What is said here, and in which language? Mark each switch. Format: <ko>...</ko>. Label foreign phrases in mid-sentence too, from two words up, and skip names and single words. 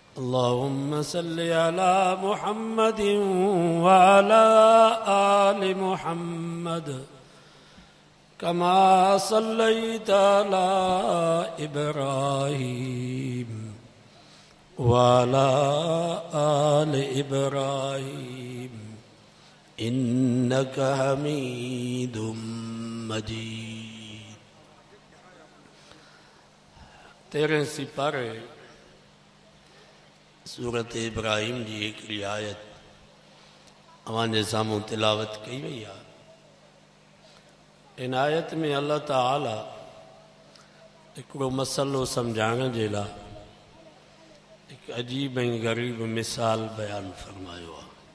<ar>اللهم صل على محمد وعلى آل محمد كما صليت على إبراهيم وعلى آل إبراهيم إنك حميد مجيد.</ar> <sd>13 सिपारे सूरत इब्राहिम जी हिकिड़ी आयत अवांजे साम्हूं तिलावत कई वई आहे। इन आयत में अल्लाह ताला हिकिड़ो मसलो सम्झाइण जे लाइ हिकु अजीब ऐं ग़रीब मिसाल बयानु फरमायो आहे।</sd>